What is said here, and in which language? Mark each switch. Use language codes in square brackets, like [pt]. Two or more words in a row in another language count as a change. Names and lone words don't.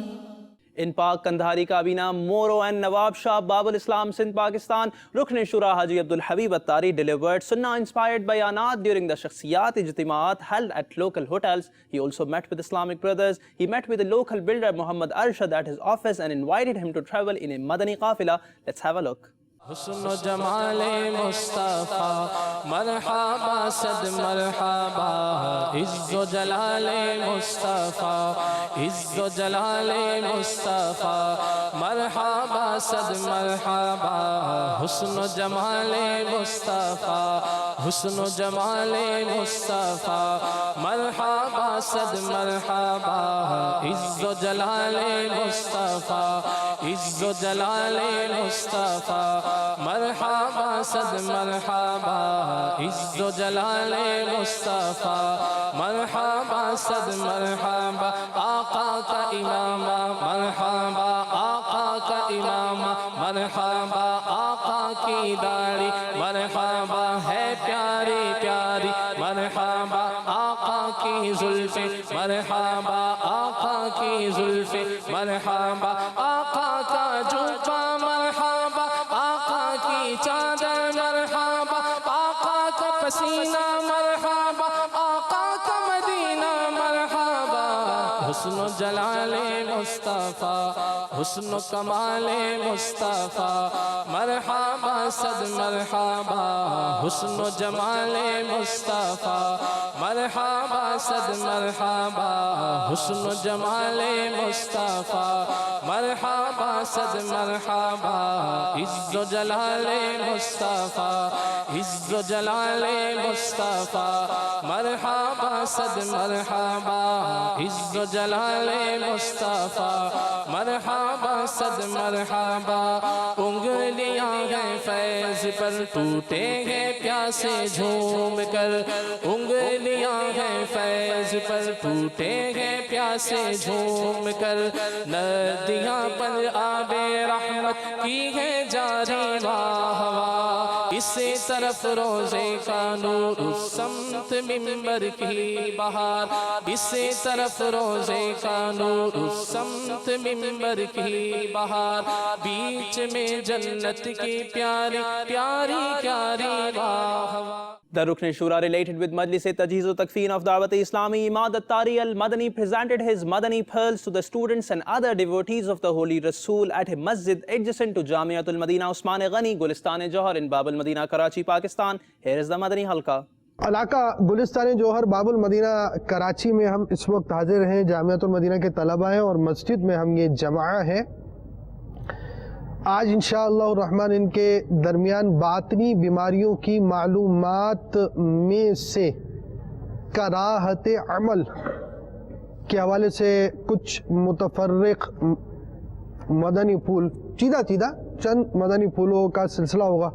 [en] In Pak Kandhari Kabina, Moro and Nawab Shah Babul Islam Sindh Pakistan, Rukn Shura Haji Abdul Habib Attari delivered Sunnah inspired bayanat during the Shakhsiyat Ijtimaat held at local hotels. He also met with Islamic brothers. He met with the local builder Muhammad Arshad at his office and invited him to travel in a Madani Qafila. Let's have a look. [ur] حسن جمال مصطفیٰ مرحبا صد مرحبا, عز و جلال مصطفیٰ عز و جلال مصطفیٰ مرحبا صد مرحبا, हुस्न جمال مصطفیٰ حسن جمال مصطفیٰ مرحبا صد مرحبا, عز و جلال مصطفیٰ عز و جلال مصطفیٰ مرحبا صد مرحبا، عز و جلال مصطفیٰ مرحبا صد مرحبا. آقا کا عمامہ مرحبا، آقا کا عمامہ مرحبا، آقا کی داڑھی مرحبا ہے پیاری پیاری مرحبا، آقا کی زلفیں مرحبا، آقا کی زلفیں مرحبا، آقا کا زلفہ مرحبا، آقا کی چادر مرحبا، آقا کا پسینہ مرحبا، آقا کا مدینہ مرحبا. حسن جلال مصطفیٰ حسن و کمال مصطفیٰ مرحبا صد مرحبا حسن و جمال مصطفیٰ مرحبا صد مرحبا حسن و جمال مصطفیٰ مرحبا صد مرحبا عز و جلال مصطفیٰ عز و جلال مصطفیٰ مرحبا صد مرحبا عز و جلال مصطفیٰ مرحبا صد مرحبا انگلیاں ہیں فیض پر ٹوٹے ہیں پیاسے جھوم کر انگلیاں ہیں فیض پر ٹوٹے ہیں پیاسے جھوم کر ندیاں پر آب رحمت کی ہے جاری واہ واہ اسی طرف روزے کا نور اس سمت منبر کی بہار اسی طرف روزے کا نور اس سمت منبر کی بہار بیچ میں جنت کی پیاری پیاری پیاری واہ واہ. [en] The Rukn Shura related with Majlis Tajheez و Takfeen of Dawat Islami, Imad Attari al-Madani presented his Madani pearls to the students and other devotees of the Holy Rasool at a masjid adjacent to Jamiatul Madina Usman Ghani, Gulistan Johar in Bab al-Madina, Karachi, Pakistan. Here is the Madani Halqa. [ur] علاقہ گلستان جوہر باب المدینہ کراچی میں ہم اس وقت حاضر ہیں. جامعۃ المدینہ کے طلبہ ہیں اور مسجد میں ہم یہ جمع ہیں. آج انشاءاللہ الرحمن ان کے درمیان باطنی بیماریوں کی معلومات میں سے کراہت عمل کے حوالے سے کچھ متفرق مدنی پھول چیدہ چند مدنی پھولوں کا سلسلہ ہوگا.